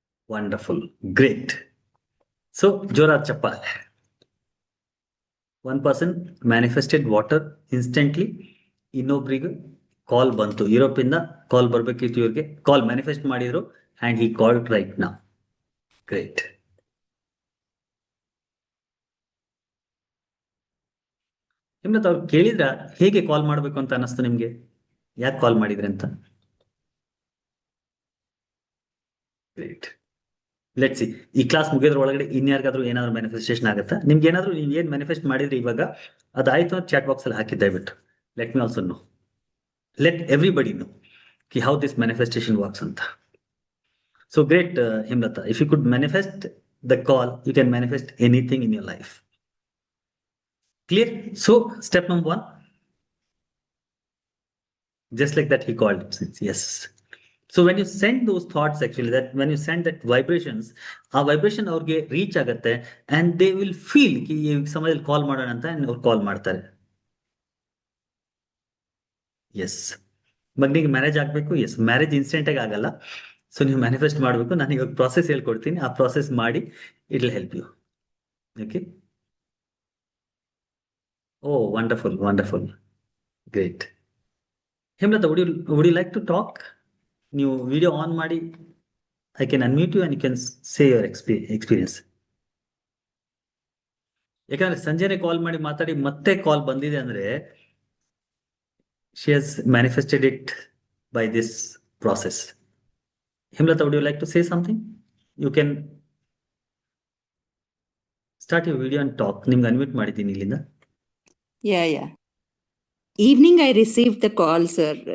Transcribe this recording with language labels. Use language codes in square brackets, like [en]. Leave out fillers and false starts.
[en] Wonderful. Great. So, Jorad Chappal. One person manifested water instantly. [kn] ಇನ್ನೊಬ್ರಿಗೆ ಕಾಲ್ ಬಂತು, Europe ಇಂದ ಕಾಲ್ ಬರ್ಬೇಕಿತ್ತು ಇವ್ರಿಗೆ. ಕಾಲ್ ಮ್ಯಾನಿಫೆಸ್ಟ್ ಮಾಡಿದ್ರು [en] And he called right now. Great. [kn] ನಿಮ್ನ ಅವ್ರು ಕೇಳಿದ್ರ ಹೇಗೆ ಕಾಲ್ ಮಾಡ್ಬೇಕು ಅಂತ ಅನಿಸ್ತು ನಿಮ್ಗೆ? ಯಾಕೆ ಕಾಲ್ ಮಾಡಿದ್ರಿ ಅಂತ? [en] Great. Let see, [kn] ಈ ಕ್ಲಾಸ್ ಮುಗಿಯೋದ್ರ ಒಳಗಡೆ ಇನ್ಯಾರಿಗಾದ್ರೂ ಏನಾದ್ರು ಮ್ಯಾನಿಫೆಸ್ಟೇಷನ್ ಆಗುತ್ತಾ? ನಿಮ್ಗೆ ಏನಾದ್ರು ನೀವು ಏನ್ ಮ್ಯಾನಿಫೆಸ್ಟ್ ಮಾಡಿದ್ರಿ ಇವಾಗ ಅದಾಯ್ತು ಅಂತ ಚಾಟ್ ಬಾಕ್ಸ್ ಅಲ್ಲಿ ಹಾಕಿದ್ದೆ ಬಿಟ್ಟು [en] let me also know, let everybody know ಕಿ how this manifestation works [kn] ಅಂತ. [en] So great, Himlata. If you could manifest the call, you can manifest anything in your life. Clear? So step number one, just like that, he called. Yes. So when you send those thoughts, actually, that when you send that vibrations, [kn] ಆ vibration ಅವ್ರಿಗೆ reach ಆಗತ್ತೆ [en] and they will feel ಕಿ [kn] ಈ ಸಮಯದಲ್ಲಿ ಕಾಲ್ ಮಾಡೋಣ ಅಂತ ಅವ್ರು ಕಾಲ್ ಮಾಡ್ತಾರೆ. S, ಮಗನಿಗೆ ಮ್ಯಾರೇಜ್ ಆಗ್ಬೇಕು. ಎಸ್, ಮ್ಯಾರೇಜ್ ಇನ್ಸ್ಟೆಂಟ್ ಆಗಿ ಆಗಲ್ಲ. ಸೊ ನೀವು ಮ್ಯಾನಿಫೆಸ್ಟ್ ಮಾಡಬೇಕು. ನಾನು ಇವಾಗ ಪ್ರಾಸೆಸ್ ಹೇಳ್ಕೊಡ್ತೀನಿ, ಆ ಪ್ರಾಸೆಸ್ ಮಾಡಿ, [en] It will help you. [kn] Okay. [en] Oh, wonderful, wonderful, great. Hemalatha, would you like to talk? [kn] ನೀವು ವಿಡಿಯೋ ಆನ್ ಮಾಡಿ, [en] I can unmute you and you can say your experience. [kn] ಯಾಕಂದ್ರೆ ಸಂಜೆನೆ ಕಾಲ್ ಮಾಡಿ ಮಾತಾಡಿ ಮತ್ತೆ ಕಾಲ್ ಬಂದಿದೆ ಅಂದ್ರೆ [en] she has manifested it by this process. Himlata, would you like to say something? You can start your video and talk. [kn] ನಿಮ್ಗೆ unmute ಮಾಡಿದ್ದೀನಿ ಇಲ್ಲಿಂದ. [en] Yeah. Evening I received the call, sir.